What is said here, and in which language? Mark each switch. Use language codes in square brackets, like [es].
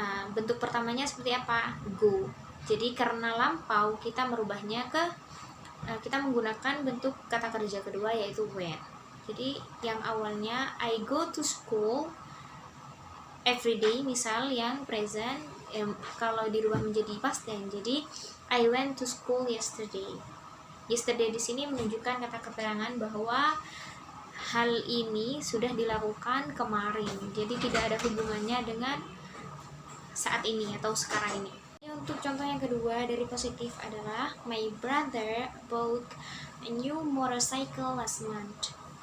[id] Bentuk pertamanya seperti apa? Go. Jadi karena lampau kita merubahnya ke kita menggunakan bentuk kata kerja kedua yaitu went. Jadi yang awalnya [en] I go to school every day, [id] misal yang present kalau dirubah menjadi past tense. [en] Jadi I went to school yesterday. [id] Yesterday di sini menunjukkan kata keterangan bahwa hal ini sudah dilakukan kemarin. Jadi tidak ada hubungannya dengan saat ini atau sekarang ini. Untuk contoh yang kedua dari positif adalah [en] my brother bought a new motorcycle last month.